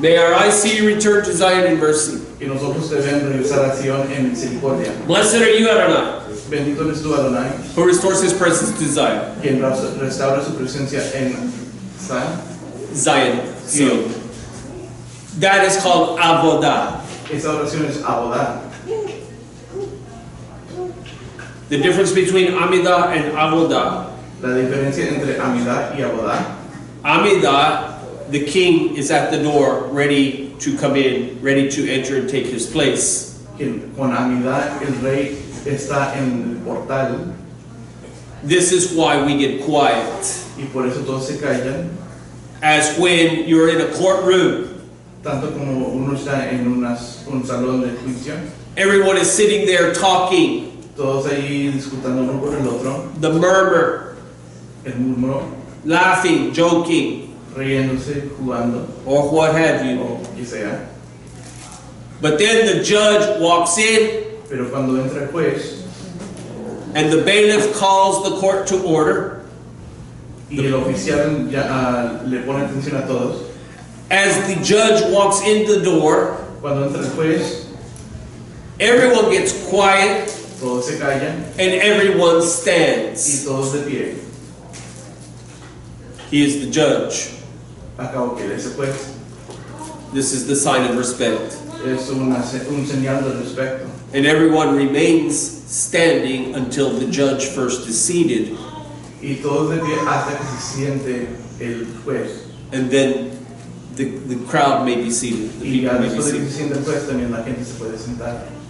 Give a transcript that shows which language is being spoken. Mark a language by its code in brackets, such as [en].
[en] May our eyes see you return to Zion in mercy. [es] Que nosotros debemos regresar a Sion en misericordia. [en] Blessed are you, Adonai, [es] Bendito eres tú, Adonai, [en] who restores his presence to Zion. [es] quien restaura su presencia en Sion. [en] Zion, Zion. That is called avodah. [es] Esa oración es abodah. [en] The difference between Amidah and avodah. [es] La diferencia entre amidah y abodah. [en] Amidah, the king is at the door, ready to come in, ready to enter and take his place. [es] Con amidah el rey está en el portal. [en] This is why we get quiet. [es] Y por eso todos se callan. [en] As when you're in a courtroom. [es] Tanto como uno está en un salón de juicio. [en] Everyone is sitting there talking. [es] Todos ahí discutiendo uno con el otro. [en] The murmur. [es] El murmuro. [en] Laughing, joking. [es] Riéndose, jugando. [en] Or what have you. [es] O que sea. [en] But then the judge walks in. [es] Pero cuando entra el juez. [en] And the bailiff calls the court to order. [es] Y el oficial ya, le pone atención a todos. [en] As the judge walks in the door, [es] cuando entra el juez, [en] everyone gets quiet, [es] todos se callan, [en] and everyone stands. [es] Y todos de pie. [en] He is the judge. [es] Acabo que él es el juez. [en] This is the sign of respect. [es] Es un señal de respeto. [en] And everyone remains standing until the judge first is seated. [es] Y todos de pie hasta que se siente el juez. [en] And then the crowd may be seated. The people may be seated.